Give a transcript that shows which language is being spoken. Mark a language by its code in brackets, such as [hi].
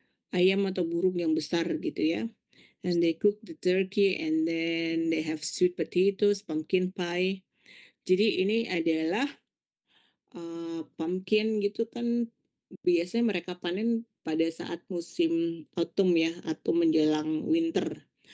[id] Ayam atau burung yang besar gitu ya. [en] And they cook the turkey and then they have sweet potatoes, pumpkin pie. [id] Jadi ini adalah pumpkin gitu kan, biasanya mereka panen pada saat musim autumn ya, atau menjelang winter.